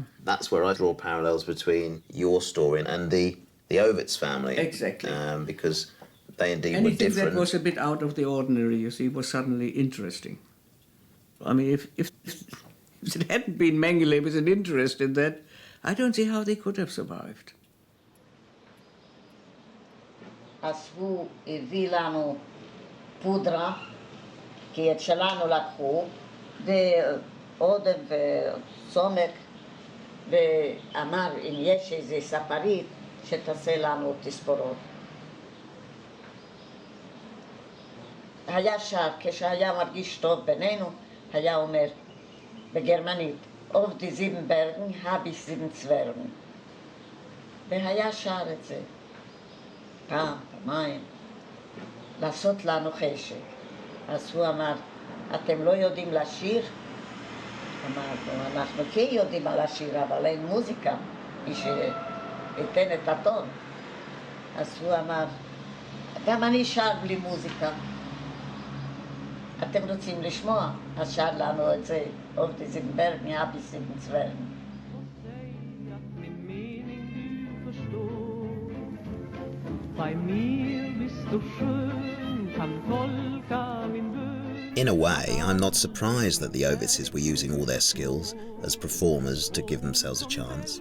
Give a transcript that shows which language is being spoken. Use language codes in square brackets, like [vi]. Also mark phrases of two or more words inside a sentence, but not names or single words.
[en] That's where I draw parallels between your story and the Ovitz family. Exactly. Because they indeed were Anything different. that was a bit out of the ordinary, you see, was suddenly interesting. I mean, if it hadn't been Mengele with an interest in that, I don't see how they could have survived. [he] אז הוא הביא לנו פודרה, כי את שלנו לקחו, ועודם וסומק, ואמר אם יש איזה ספרית שתעשה לנו תספורות. היה שר, כשהיה מרגיש טוב בינינו, היה אומר בגרמנית, [de] auf die sieben Bergen habe ich 7 Zwergen. [he] והיה שר את זה. פעם, פעמיים, לעשות לנו חשק. אז הוא אמר, אתם לא יודעים לשיר? אמרנו, אנחנו כן יודעים לשיר, אבל אין מוזיקה, מי שייתן את הטון. אז הוא אמר, גם אני שר בלי מוזיקה. אתם רוצים לשמוע? אז שר לנו את זה, [de] auf diesem Berg, habe ich 7 Zwergen. [en] In a way, I'm not surprised that the Ovitzes were using all their skills as performers to give themselves a chance.